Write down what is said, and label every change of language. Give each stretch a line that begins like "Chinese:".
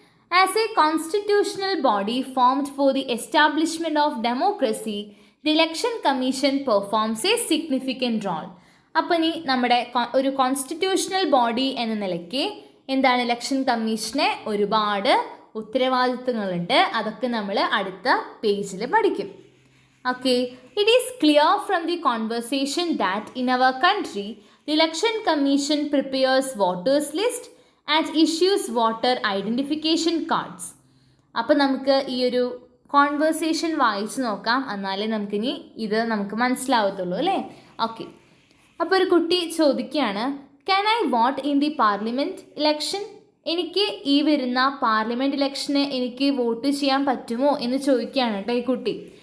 English: As a constitutional body formed for the establishment of democracy, the election commission performs a significant role.
Malayalam: അപ്പോൾ ഇനി നമ്മുടെ ഒരു constitutional body എന്ന നിലയ്ക്ക് എന്താണ് ഇലക്ഷൻ കമ്മീഷനെ ഒരുപാട് ഉത്തരവാദിത്തങ്ങളുണ്ട്. അതൊക്കെ നമ്മൾ അടുത്ത പേജിൽ പഠിക്കും.
English: Okay, it is clear from the conversation that in our country, the Election Commission prepares voters list and issues voter identification cards.
Malayalam: അപ്പോൾ നമുക്ക് ഈ ഒരു കോൺവേഴ്സേഷൻ വായിച്ചു നോക്കാം, എന്നാലേ നമുക്കിനി ഇത് നമുക്ക് മനസ്സിലാവത്തുള്ളൂ അല്ലേ.
English: okay,
Malayalam: അപ്പോൾ ഒരു കുട്ടി ചോദിക്കുകയാണ്,
English: Can I vote in the parliament election?
Malayalam: എനിക്ക് ഈ വരുന്ന പാർലമെൻറ്റ് ഇലക്ഷന് എനിക്ക് വോട്ട് ചെയ്യാൻ പറ്റുമോ എന്ന് ചോദിക്കുകയാണ് കേട്ടോ ഈ കുട്ടി.